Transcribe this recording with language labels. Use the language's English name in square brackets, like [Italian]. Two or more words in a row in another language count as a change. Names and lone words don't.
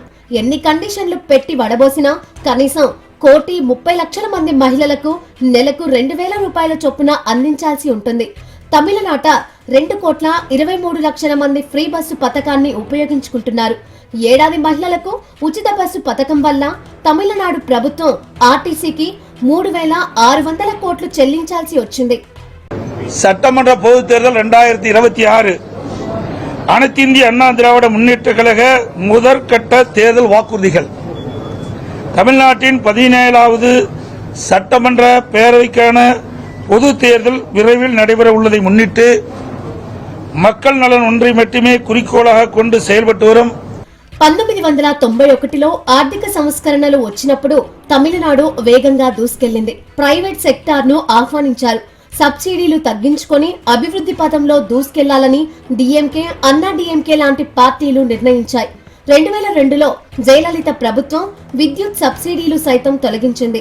[Telugu] ఎన్ని కండిషన్లు పెట్టి వడబోసినా కనీసం 1,30,00,000 మంది మహిళలకు నెలకు 2,000 రూపాయల చొప్పున అందించాల్సి ఉంటుంది. తమిళనాట 2,23,00,000 మంది [English] free bus [Telugu] పథకాన్ని ఉపయోగించుకుంటున్నారు. ఏడాది మహిళలకు ఉచిత బస్సు పథకం వల్ల తమిళనాడు ప్రభుత్వం ఆర్టీసీకి 3,600 కోట్లు చెల్లించాల్సి వచ్చింది. [Tamil] சட்டமன்ற பொதுத் தேர்தல் 2026 அனைத்து இந்திய அண்ணா திராவிட முன்னேற்ற கழக முதற்கட்ட தேர்தல் வாக்குறுதிகள். தமிழ்நாட்டின் 17வது சட்டமன்ற பேரவைக்கான பொது தேர்தல் விரைவில் நடைபெற உள்ளதை முன்னிட்டு மக்கள் நலன் ஒன்றை மட்டுமே குறிக்கோளாக கொண்டு செயல்பட்டு வரும் [Telugu] 1991లో ఆర్థిక సంస్కరణలు వచ్చినప్పుడు తమిళనాడు వేగంగా దూసుకెళ్లింది. [English] private sector [Telugu] ను ఆహ్వానించారు. సబ్సిడీలు తగ్గించుకొని అభివృద్ధి పథంలో దూసుకెళ్లాలని డిఎంకే, అన్నా డిఎంకే లాంటి పార్టీలు నిర్ణయించాయి. 2002లో జయలలిత ప్రభుత్వం విద్యుత్ సబ్సిడీలు సైతం తొలగించింది.